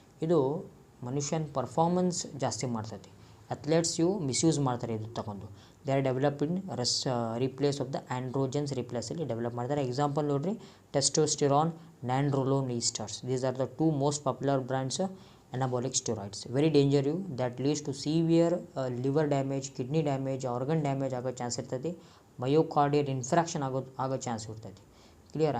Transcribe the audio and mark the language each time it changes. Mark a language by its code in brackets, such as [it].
[kn] ಇದು ಮನುಷ್ಯನ ಪರ್ಫಾರ್ಮೆನ್ಸ್ ಜಾಸ್ತಿ ಮಾಡ್ತೈತಿ. ಅಥ್ಲೇಟ್ಸ್ ಇವು ಮಿಸ್ಯೂಸ್ ಮಾಡ್ತಾರೆ ಇದು ತಗೊಂಡು. [en] they are develop in replace of the androgens [kn] ರಿಪ್ಲೇಸಲ್ಲಿ develop ಮಾಡ್ತಾರೆ. ಎಕ್ಸಾಂಪಲ್ ನೋಡಿರಿ, testosterone, ನ್ಯಾನ್ಡ್ರೋಲೋನ್ ಈಸ್ಟರ್ಸ್. [en] These are the 2 most popular brands anabolic steroids. Very dangerous, that leads to severe liver damage, kidney damage, organ damage [kn] ಆಗೋ chance ಇರ್ತೈತಿ. Myocardial ಇನ್ಫ್ರಾಕ್ಷನ್ ಆಗೋ chance ಇರ್ತೈತಿ. Clear.